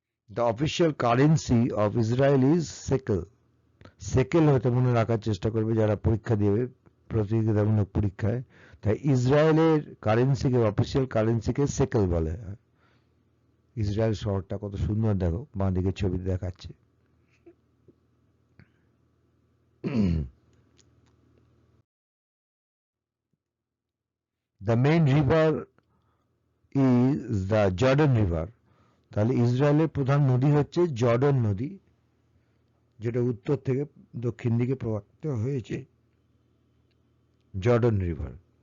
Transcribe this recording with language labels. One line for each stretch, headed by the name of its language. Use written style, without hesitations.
English: The official currency of Israel is shekel.
Bangla: সেকেল হয়তো মনে রাখার চেষ্টা করবে যারা পরীক্ষা দেবে, প্রতিযোগিতামূলক পরীক্ষায়। তাই ইসরায়েলের কারেন্সিকে, অফিসিয়াল কারেন্সিকে সেকেল বলে। ইসরায়েল শহরটা কত সুন্দর দেখো, বাঁ দিকে ছবি দেখাচ্ছে।
English: The main river is the Jordan River.
Bangla: তাহলে ইসরায়েলের প্রধান নদী হচ্ছে জর্ডন নদী, যেটা উত্তর থেকে দক্ষিণ দিকে প্রবাহিত হয়েছে, জর্ডন রিভার।